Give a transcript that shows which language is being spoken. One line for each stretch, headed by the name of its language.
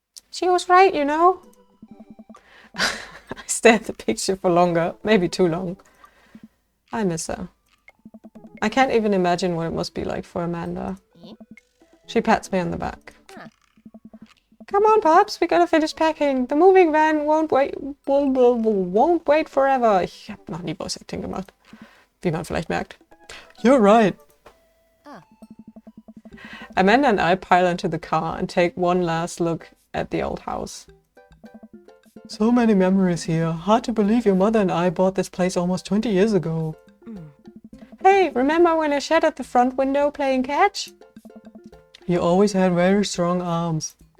English: She was right, you know. I stare at the picture for longer, maybe too long. I miss her. I can't even imagine what it must be like for Amanda. She pats me on the back. Come on, Pops, we gotta finish packing. The moving van won't wait forever.
German: Ich hab noch nie Voice Acting gemacht, wie man vielleicht merkt.
English: You're right. Amanda and I pile into the car and take one last look at the old house. So many memories here. Hard to believe your mother and I bought this place almost 20 years ago. Hey, remember when I sat at the front window playing catch? You always had very strong arms.